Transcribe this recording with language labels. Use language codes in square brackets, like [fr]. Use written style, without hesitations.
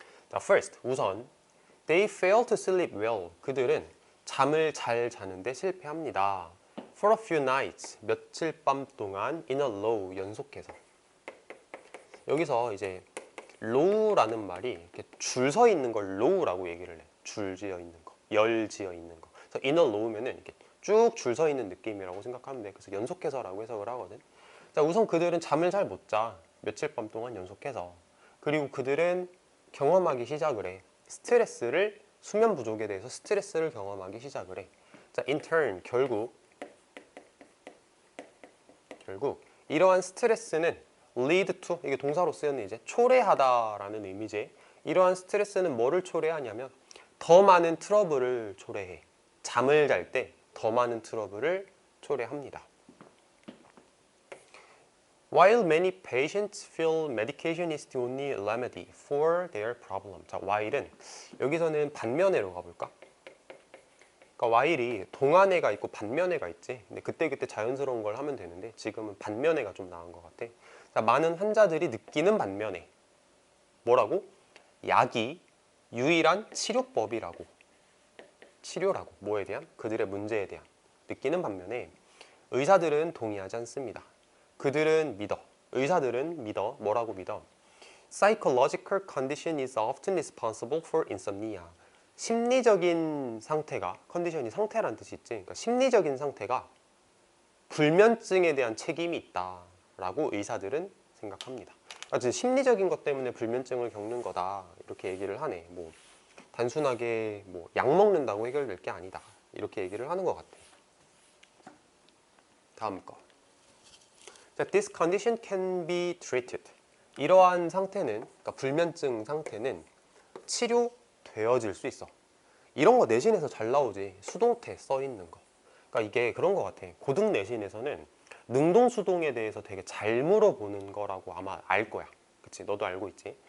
[en] 자, first [ko] 우선 [en] they fail to sleep well. [ko] 그들은 잠을 잘 자는데 실패합니다. [en] For a few nights [ko] 며칠 밤 동안 [en] in a row [ko] 연속해서. 여기서 이제 row라는 말이 이렇게 줄 서 있는 걸 row라고 얘기를 해. 줄 지어 있는 거, 열 지어 있는 거. 그래서 in a row면은 이렇게 쭉 줄 서 있는 느낌이라고 생각하면 돼. 그래서 연속해서라고 해석을 하거든. 자, 우선 그들은 잠을 잘 못 자. 며칠 밤 동안 연속해서. 그리고 그들은 경험하기 시작을 해. 스트레스를, 수면 부족에 대해서 스트레스를 경험하기 시작을 해. 자, in turn 결국 이러한 스트레스는 lead to, 이게 동사로 쓰였는 이제 초래하다라는 의미지. 이러한 스트레스는 뭐를 초래하냐면 더 많은 트러블을 초래해. 잠을 잘 때 더 많은 트러블을 초래합니다. [en] While many patients feel medication is the only remedy for their problem. [ko] 자, while은 여기서는 반면애로 가볼까? 그러니까 while이 동안애가 있고 반면애가 있지. 근데 그때 자연스러운 걸 하면 되는데 지금은 반면애가 좀 나은 것 같아. 자, 많은 환자들이 느끼는 반면애. 뭐라고? 약이 유일한 치료법이라고. 치료라고. 뭐에 대한? 그들의 문제에 대한. 느끼는 반면에 의사들은 동의하지 않습니다. 그들은 믿어. 의사들은 믿어. 뭐라고 믿어? [en] Psychological condition is often responsible for insomnia. [ko] 심리적인 상태가, 컨디션이 상태라는 뜻이 있지. 그러니까 심리적인 상태가 불면증에 대한 책임이 있다라고 의사들은 생각합니다. 그러니까 심리적인 것 때문에 불면증을 겪는 거다 이렇게 얘기를 하네. 뭐 단순하게 뭐 약 먹는다고 해결될 게 아니다 이렇게 얘기를 하는 것 같아. 다음 거. [en] 자, this condition can be treated. [ko] 이러한 상태는, 그러니까 불면증 상태는 치료되어질 수 있어. 이런 거 내신에서 잘 나오지. 수동태 써 있는 거. 그러니까 이게 그런 것 같아. 고등 내신에서는 능동수동에 대해서 되게 잘 물어보는 거라고 아마 알 거야. 그치? 너도 알고 있지?